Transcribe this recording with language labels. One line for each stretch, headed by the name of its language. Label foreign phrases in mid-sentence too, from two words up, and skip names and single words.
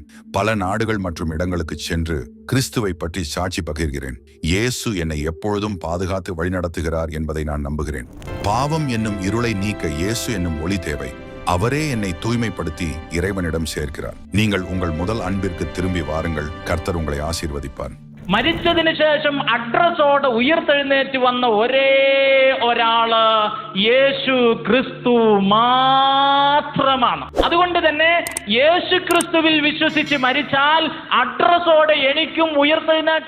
Tamil: பல நாடுகள் மற்றும் இடங்களுக்கு சென்று கிறிஸ்துவை பற்றி சாட்சி பகிர்கிறேன். இயேசு என்னை எப்பொழுதும் பாதுகாத்து வழிநடத்துகிறார் என்பதை நான் நம்புகிறேன். பாவம் என்னும் இருளை நீக்க இயேசு என்னும் ஒளி தேவை. அவரே என்னை தூய்மைப்படுத்தி இறைவனிடம் சேர்க்கிறார். நீங்கள் உங்கள் முதல் அன்பிற்கு திரும்பி வாருங்கள். கர்த்தர் உங்களை ஆசீர்வதிப்பார்.
Malayalam: മരിച്ചതിന് ശേഷം അഡ്രസ്സോടെ ഉയർത്തെഴുന്നേറ്റ് വന്ന ഒരേ ഒരാള് യേശു ക്രിസ്തു മാത്രമാണ്. അതുകൊണ്ട് തന്നെ യേശു ക്രിസ്തുവിൽ വിശ്വസിച്ച് മരിച്ചാൽ അഡ്രസ്സോടെ എനിക്കും ഉയർത്തെഴുന്നേൽക്കാൻ പറ്റും.